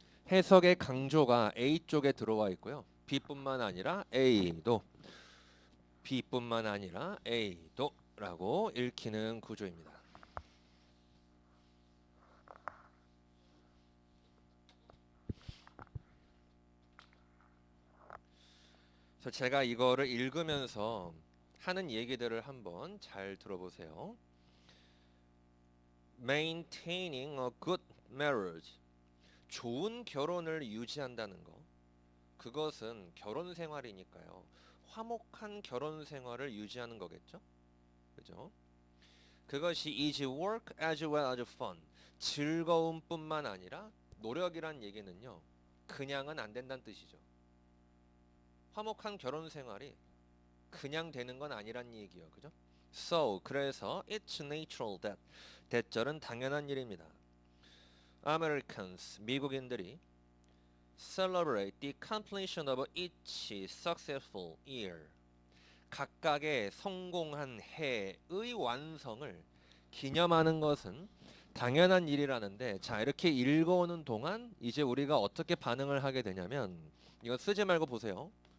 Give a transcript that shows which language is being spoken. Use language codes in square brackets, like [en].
[ko] 해석의 강조가 A 쪽에 들어와 있고요. B뿐만 아니라 A도 B뿐만 아니라 A도 라고 읽히는 구조입니다. 그래서 제가 이거를 읽으면서 하는 얘기들을 한번 잘 들어보세요. [en] Maintaining a good marriage. [ko] 좋은 결혼을 유지한다는 거. 그것은 결혼 생활이니까요. 화목한 결혼 생활을 유지하는 거겠죠? 그죠? 그것이 [en] is work as well as fun. [ko] 즐거움뿐만 아니라 노력이란 얘기는요. 그냥은 안 된다는 뜻이죠. 화목한 결혼 생활이 그냥 되는 건 아니란 얘기예요. 그죠? [en] So, [ko] 그래서 [en] it's natural that. [ko] 대절은 당연한 일입니다. [en] Americans, [ko] 미국인들이 [en] celebrate the completion of each successful year. [ko] 각각의 성공한 해의 완성을 기념하는 것은 당연한 일이라는데 자 이렇게 읽어오는 동안 이제 우리가 어떻게 반응을 하게 되냐면 이거 쓰지 말고 보세요.